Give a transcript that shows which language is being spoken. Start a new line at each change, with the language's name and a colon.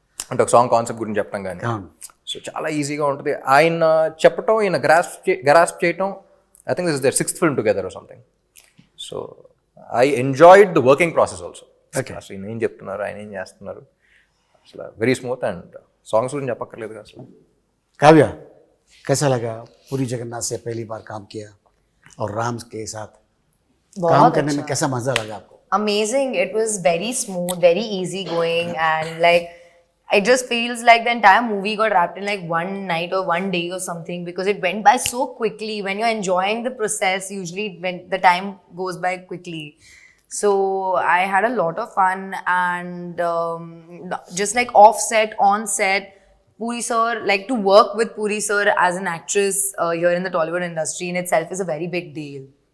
Telugu: అంటే ఒక song concept గురించి చెప్పడం కానీ, సో చాలా ఈజీగా ఉంటుంది. ఆయన చెప్పటం, ఈయన గ్రాస్ప్ చేయటం.
English: I think this is their 6th film together or something. So I enjoyed the working process also.
Telugu: అసలు ఈయన ఏం చెప్తున్నారు, ఆయన ఏం చేస్తున్నారు, అసలు వెరీ స్మూత్. అండ్ సాంగ్స్ గురించి చెప్పక్కర్లేదు కదా అసలు.
Hindi: काव्या, कैसा लगा पूरी जगन्नाथ से पहली बार काम किया और राम के साथ काम करने में कैसा मजा लगा आपको?
English: Amazing. It was very smooth, very easy going, and like it just feels like the entire movie got wrapped in like one night or one day or something, because it went by so quickly. When you're enjoying the process, usually when the time goes by quickly. So I had a lot of fun, and just like off set, on set, Puri sir, like to work with Puri sir as an actress here in the Tollywood industry in itself is a very big deal.